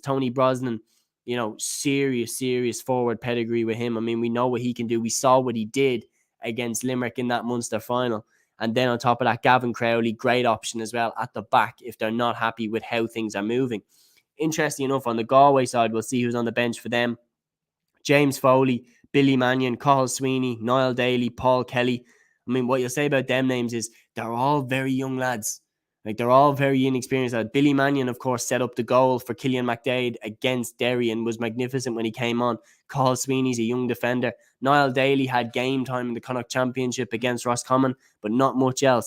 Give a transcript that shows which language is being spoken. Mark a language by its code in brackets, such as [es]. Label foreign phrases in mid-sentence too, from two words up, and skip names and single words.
[en] Tony Brosnan, serious forward pedigree with him. I mean, we know what he can do. We saw what he did against Limerick in that Munster final. And then on top of that, Gavin Crowley, great option as well at the back if they're not happy with how things are moving. Interesting enough, on the Galway side, we'll see who's on the bench for them. James Foley, Billy Mannion, Cathal Sweeney, Niall Daly, Paul Kelly. I mean, what you'll say about them names is they're all very young lads. Like, they're all very inexperienced. Billy Mannion, of course, set up the goal for Killian McDade against Derry and was magnificent when he came on. Carl Sweeney's a young defender. Niall Daly had game time in the Connacht Championship against Roscommon, but not much else.